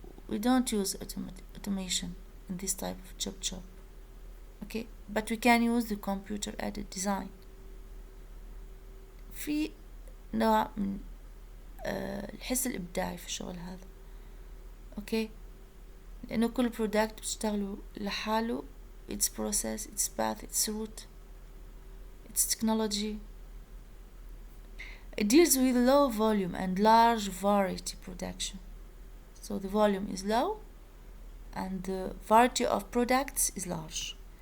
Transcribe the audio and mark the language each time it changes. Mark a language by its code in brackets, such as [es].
[en] We don't use automation in this type of job. Okay, but we can use the computer aided design. [ar] في نوع من الحس الإبداعي في الشغل هذا. أوكي، لأنه كل برودكت بتشتغلوا لحاله. [en] its process, its path, its route, its technology. It deals with low volume and large variety production. So the volume is low and the variety of products is large.